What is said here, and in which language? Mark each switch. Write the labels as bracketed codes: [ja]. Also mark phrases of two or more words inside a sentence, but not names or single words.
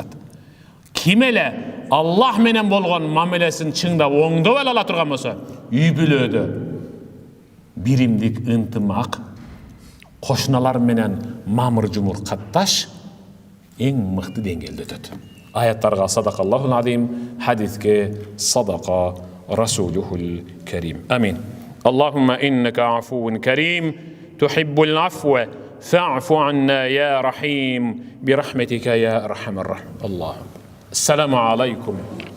[ky] Ким эле Аллах менен болгон мамилесин чыңдап оңдоп ала турган болсо, үй бүлөдө биримдик ынтымак, кошуналар менен мамыр жумур катташ эң мыкты деңгээлде өтөт. [ar] Аяттарга صدق الله العظيم, хадиске صدق رسوله الكريم. Амин. اللهم إنك عفو كريم تحب العفو فاعف عنا يا رحيم برحمتك يا أرحم الراحمين. اللهم السلام عليكم.